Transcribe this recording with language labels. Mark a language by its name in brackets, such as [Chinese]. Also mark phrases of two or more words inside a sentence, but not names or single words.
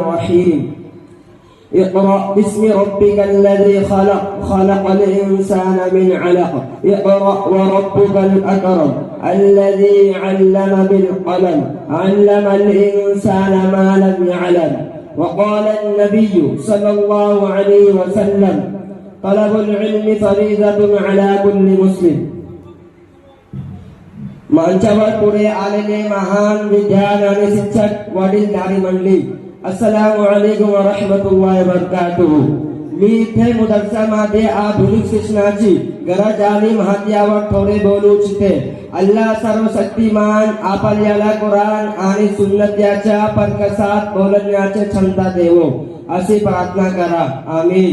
[Arabic] رحيم اقرأ باسم ربك الذي خلق خلق الإنسان من علق اقرأ وربك الأكرم الذي علم بالقلم علم الإنسان ما لم يعلم وقال النبي صلى الله عليه وسلم طلب العلم فريضة على كل مسلم। [Marathi] मंचावर पुढे आलेले महान विद्यान आणि शिक्षक वडीलधारी मंडळी, [Arabic] السلام عليكم ورحمة الله وبركاته. [Marathi] मी इथे मुदर्सामध्ये आधुनिक शिक्षणाची गरज आणि महत्त्वावर थोडे बोलू इच्छिते। अल्लाह सर्वशक्तिमान आपल्याला कुराण आणि सुन्नत याच्या प्रकाशात बोलण्याची क्षमता देवो अशी प्रार्थना करा, आमीन।